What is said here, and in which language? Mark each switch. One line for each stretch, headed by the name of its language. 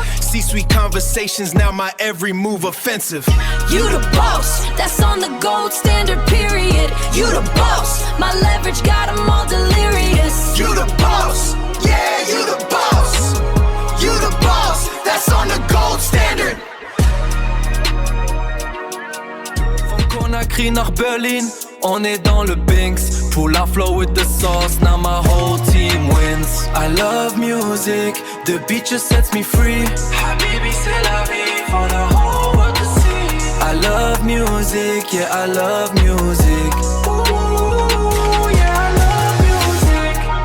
English: C-suite conversations, now my every move offensive. You the boss, that's on the gold standard period. You the boss, my leverage got them all delirious. You the boss, yeah, you the boss. You the boss, that's on the gold standard.
German: Von Conakry nach Berlin,
French: on est dans le Binks.
English: Pull our flow with the sauce, now my whole team wins. I love music, the beat just sets me free. Habibi,
French: c'est la vie,
English: for the whole world to see. I love music, yeah, I love music. Ooh, yeah, I love music.